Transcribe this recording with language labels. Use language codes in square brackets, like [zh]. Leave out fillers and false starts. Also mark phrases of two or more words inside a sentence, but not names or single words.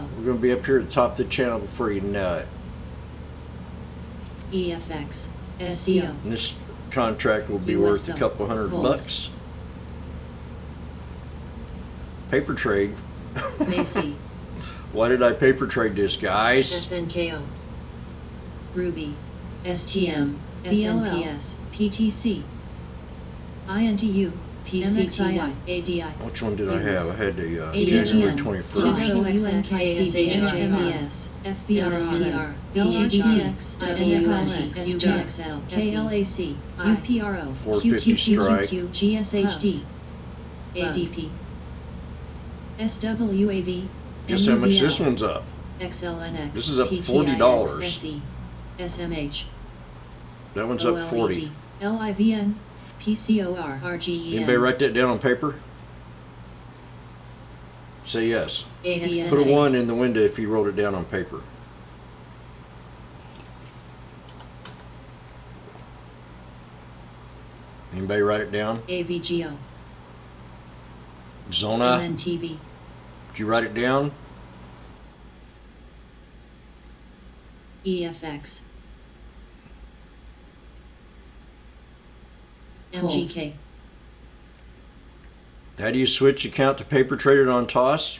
[en] We're going to be up here at the top of the channel before you know it. EFX. SCO. And this contract will be worth a USO. couple $100. Paper trade. Macy. Why did I paper trade this, guys? SNKO. Ruby. STM. SNPS. PTC. INTU. PCTY. ADI. Which one did I have? I had the ADGN. January 21st. TWXNKSHMES. FBRSTR. BTX. WSXL. KLAC. UPRO. 450 strike. GSHD. ADP. SWAV. Guess how much this one's up? XLNX. This is up PTIS, $40. SE, SMH. That one's up 40. LIVN. PCOR. RGEN. Anybody write that down on paper? Say yes. ADSA. Put a 1 in the window if you wrote it down on paper. Anybody write it down? AVGO. Zona. MNTV. Did you write it down? EFX. MGK. How do you switch account to paper traded on TOS?